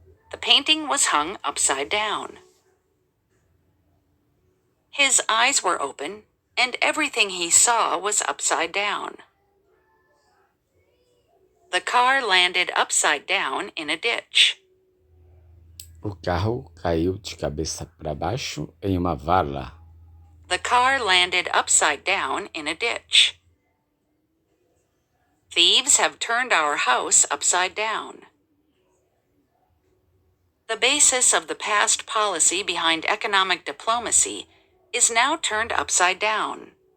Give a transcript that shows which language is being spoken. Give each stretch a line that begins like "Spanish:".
English: The painting was hung upside down. His eyes were open, and everything he saw was upside down. The car landed upside down in a ditch.
Portuguese: O carro caiu de cabeça para baixo em uma vala.
English: The car landed upside down in a ditch. Thieves have turned our house upside down. The basis of the past policy behind economic diplomacy is now turned upside down.